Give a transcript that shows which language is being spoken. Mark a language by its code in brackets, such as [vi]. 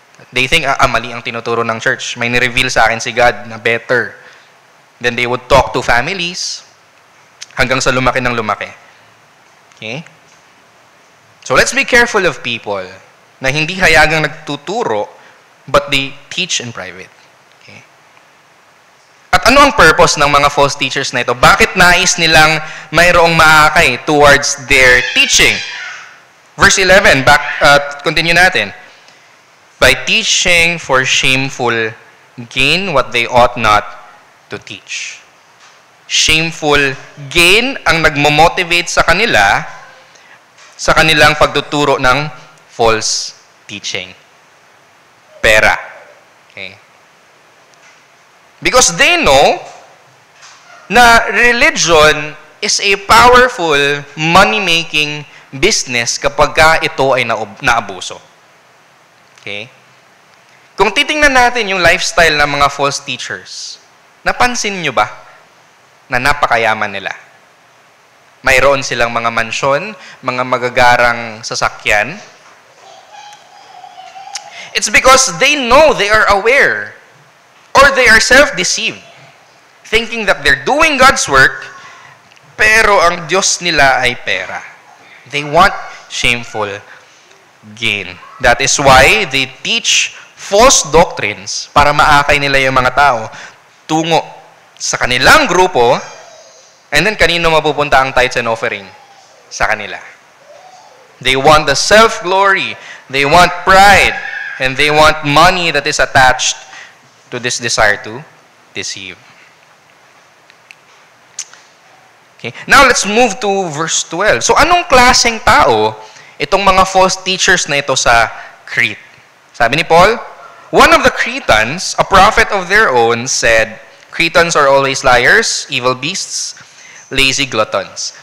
[en] They think, [tl] mali ang tinuturo ng church. May ni-reveal sa akin si God na better. [en] Then they would talk to families [tl] hanggang sa lumaki ng lumaki. [en] Okay? So let's be careful of people na [tl] hindi hayagang nagtuturo [en] but they teach in private. Okay? [tl] At ano ang purpose ng mga false teachers na ito? Bakit nais nilang mayroong maakay [en] towards their teaching? Verse 11, [tl] continue natin. [en] By teaching for shameful gain what they ought not to teach. [tl] Shameful gain ang nagmo-motivate sa kanila sa kanilang pagtuturo ng false teaching. [en] Pera. Okay. Because they know na religion is a powerful money-making business [tl] kapag ito ay naabuso. [en] Okay? [tl] Kung titingnan natin yung lifestyle ng mga false teachers, napansin nyo ba na napakayaman nila? Mayroon silang mga mansyon, mga magagarang sasakyan. [en] It's because they know, they are aware, or they are self-deceived, thinking that they're doing God's work, [tl] pero ang Diyos nila ay pera. [en] They want shameful gain. That is why they teach false doctrines [tl] para maakay nila yung mga tao tungo sa kanilang grupo, and then kanino mapupunta ang tithes and offering? Sa kanila. [en] They want the self-glory, they want pride, and they want money that is attached to this desire to deceive. Okay. Now, let's move to verse 12. [tl] So, anong klaseng tao itong mga false teachers na ito sa Crete? Sabi ni Paul, [en] one of the Cretans, a prophet of their own, said, Cretans are always liars, evil beasts, lazy gluttons.